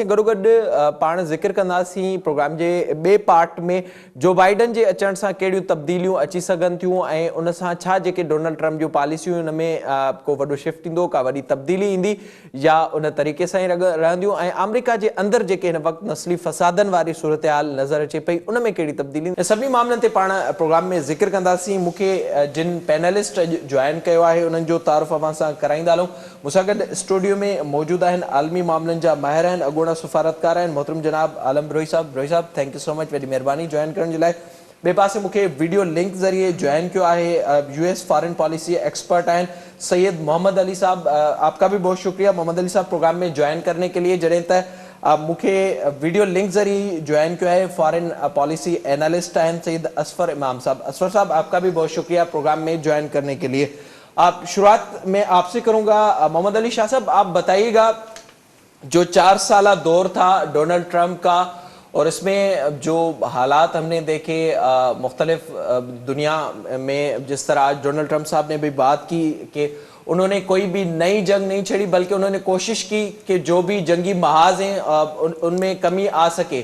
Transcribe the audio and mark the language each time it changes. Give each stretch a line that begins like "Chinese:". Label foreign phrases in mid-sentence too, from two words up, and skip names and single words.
Sindhi: गॾोगॾु पाण ज़िक्र कंदासीं प्रोग्राम जे ॿिए पार्ट में जो बाइडन जे अचण सां कहिड़ियूं तब्दीलियूं अची सघनि थियूं ऐं उन सां छा जेके डोनाल्ड ट्रंप जूं पॉलिसियूं उन में को वॾो शिफ्ट ईंदो, का वॾी तब्दीली ईंदी या उन तरीक़े सां ई रहंदियूं ऐं अमेरिका जे अंदरि जेके हिन वक़्तु नस्ली फ़सादनि वारी सूरत हाल नज़र अचे पई उन में कहिड़ी तब्दीली ऐं सभिनी मामलनि ते पाण प्रोग्राम में ज़िक्र कंदासीं। मूंखे जिन पैनलिस्ट अॼु जॉइन कयो आहे उन्हनि जो तारुफ़ अवां सां कराईंदा हलूं। मूंसां गॾु स्टूडियो में मौजूदु आहिनि आलमी मामलनि जा माहिर आहिनि, अॻूणा सफ़ारतकार आहिनि, मोहतरम जनाब आलम रोही साहब
English: thank you so much,
Sindhi: वॾी महिरबानी जॉइन करण जे लाइ। ॿिए पासे मूंखे
English: video link
Urdu: ذریعے جوائن کیا ہے یو ایس
English: foreign policy expert
Urdu: ہیں سید محمد علی صاحب. آپ کا بھی بہت شکریہ محمد علی صاحب پروگرام میں جوائن کرنے کے لیے.
Sindhi: जॾहिं त मूंखे
English: video link
Urdu: ذریعے جوائن کیا ہے
English: foreign policy analyst
Urdu: ہیں سید اصفر امام صاحب. اصفر صاحب آپ کا بھی بہت شکریہ پروگرام میں جوائن کرنے کے لیے۔ آپ شروعات میں آپ سے کروں گا محمد علی شاہ صاحب، آپ بتائیے گا جو 4 سالہ دور تھا ڈونلڈ ٹرمپ کا اور اس میں جو حالات ہم نے دیکھے مختلف دنیا میں، جس طرح آج ڈونلڈ ٹرمپ صاحب نے بھی بات کی کہ انہوں نے کوئی بھی نئی جنگ نہیں چھیڑی بلکہ انہوں نے کوشش کی کہ جو بھی جنگی محاذ ہیں ان میں کمی آ سکے.